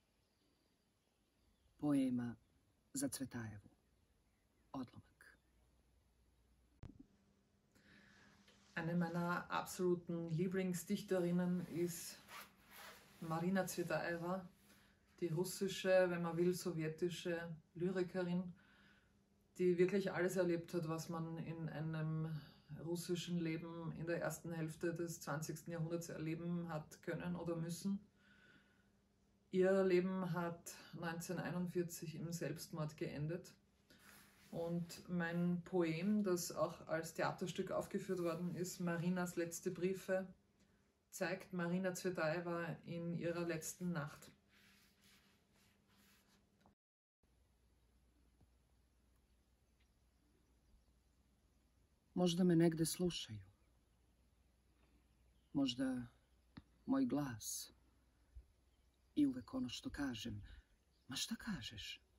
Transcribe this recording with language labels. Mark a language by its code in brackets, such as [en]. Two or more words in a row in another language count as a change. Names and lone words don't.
[sr] Poema za Cvetajevu. Odlomak. [de] Eine meiner absoluten Lieblingsdichterinnen ist Marina Tsvetajeva, die russische, wenn man will, sowjetische Lyrikerin, die wirklich alles erlebt hat, was man in einem russischen Leben in der ersten Hälfte des 20. Jahrhunderts erleben hat können oder müssen. Ihr Leben hat 1941 im Selbstmord geendet. Und mein Poem, das auch als Theaterstück aufgeführt worden ist, Marinas letzte Briefe, zeigt Marina Tsvetajeva in ihrer letzten Nacht. [sr] Možda me negde slušaju. Možda moj glas. I uvek ono što kažem. Ma šta kažeš?